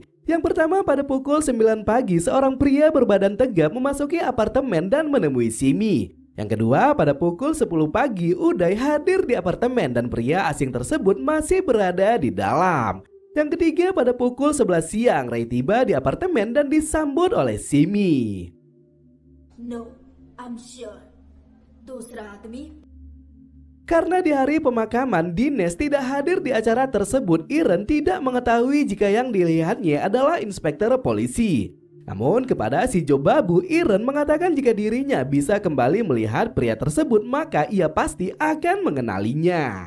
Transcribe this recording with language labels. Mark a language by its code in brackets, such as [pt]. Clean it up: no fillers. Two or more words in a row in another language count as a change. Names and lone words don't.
[id] Yang pertama, pada pukul 9 pagi seorang pria berbadan tegap memasuki apartemen dan menemui Simi. Yang kedua, pada pukul 10 pagi Uday hadir di apartemen dan pria asing tersebut masih berada di dalam. Yang ketiga, pada pukul 11 siang Ray tiba di apartemen dan disambut oleh Simi. [en] No, I'm sure. [hi] दूसरा आदमी. [id] Karena di hari pemakaman Dinesh tidak hadir di acara tersebut, Iren tidak mengetahui jika yang dilihatnya adalah inspektur polisi. Namun kepada Shijo Babu, Iren mengatakan jika dirinya bisa kembali melihat pria tersebut, maka ia pasti akan mengenalinya.